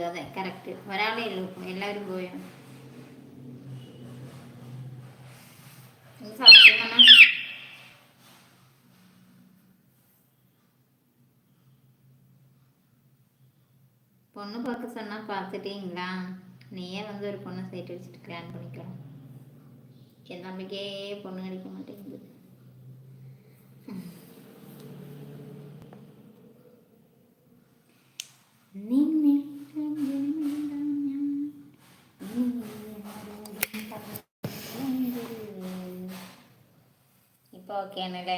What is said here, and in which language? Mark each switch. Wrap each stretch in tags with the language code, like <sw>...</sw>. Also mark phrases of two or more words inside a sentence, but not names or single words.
<ml>അതെ, കറക്റ്റ്. ഒരാളേ ഉള്ളൂ, എല്ലാവരും പോയോ? സത്യം പറഞ്ഞാൽ</ml> <ta>பொண்ணு பார்க்க சொன்னா பார்த்துட்டீங்களா? நீயே வந்து ஒரு பொண்ணை சைட் வச்சுட்டு கல்யாணம் பண்ணிக்கலாம். என் தம்பிக்கே பொண்ணு கிடைக்க மாட்டேங்குது.</ta> <ml>ഇപ്പൊ ഓക്കെ ആണല്ലേ?</ml>